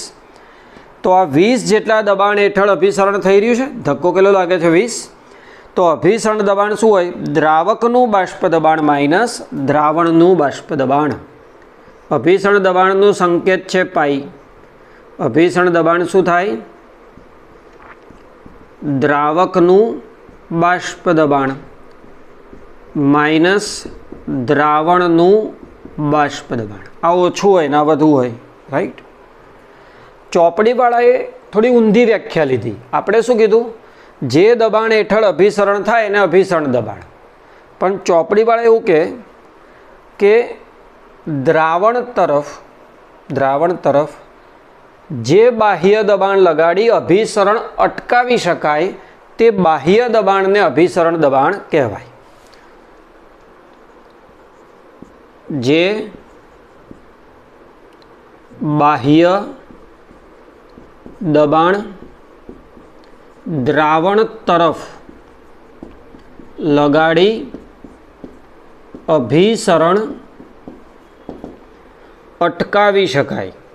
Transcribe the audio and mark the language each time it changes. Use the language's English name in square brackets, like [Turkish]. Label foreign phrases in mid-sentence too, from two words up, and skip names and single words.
[Gujarati] તો આ 20 જેટલા દબાણ હેઠળ અભિસરણ થઈ રહ્યું છે। ધક્કો કેટલો લાગે છે? 20। તો અભિસરણ દબાણ શું હોય? દ્રાવકનું બાષ્પ દબાણ માઇનસ દ્રાવણનું બાષ્પ દબાણ। અભિસરણ દબાણનું સંકેત છે પાઈ। અભિસરણ દબાણ શું થાય? દ્રાવકનું બાષ્પ દબાણ માઇનસ દ્રાવણનું બાષ્પ દબાણ। આ ઓછું હોય ને આ વધુ હોય। રાઇટ। ચોપડીવાળાએ થોડી ઊંધી વ્યાખ્યા લીધી। આપણે શું કીધું? જે દબાણ હેઠળ અભિસરણ થાય એને અભિસરણ દબાણ। પણ ચોપડીવાળા એવું કહે કે દ્રાવણ તરફ જે બાહ્ય દબાણ લગાડી અભિસરણ અટકાવી શકાય તે બાહ્ય દબાણ ને અભિસરણ દબાણ કહેવાય। જે બાહ્ય દબાણ દ્રાવણ તરફ લગાડી અભિસરણ અટકાવી શકાય।